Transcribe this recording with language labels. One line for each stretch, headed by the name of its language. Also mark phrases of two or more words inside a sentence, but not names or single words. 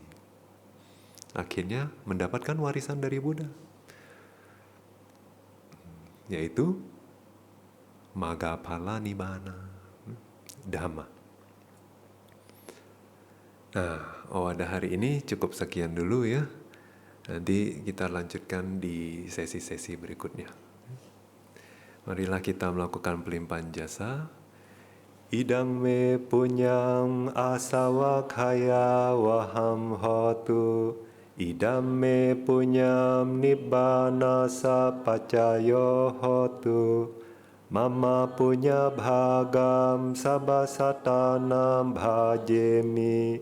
Indonesian: Akhirnya mendapatkan warisan dari Buddha, yaitu Maggaphala Nibbana, Dhamma. Nah, pada hari ini cukup sekian dulu ya. Nanti kita lanjutkan di sesi-sesi berikutnya. Marilah kita melakukan pelimpahan jasa.
Pali: Idang me punyang asawakaya waham hotu. Idam me punyam nibbana sapacayo hotu. Mama punya bhagam sabasatanam bhajemi.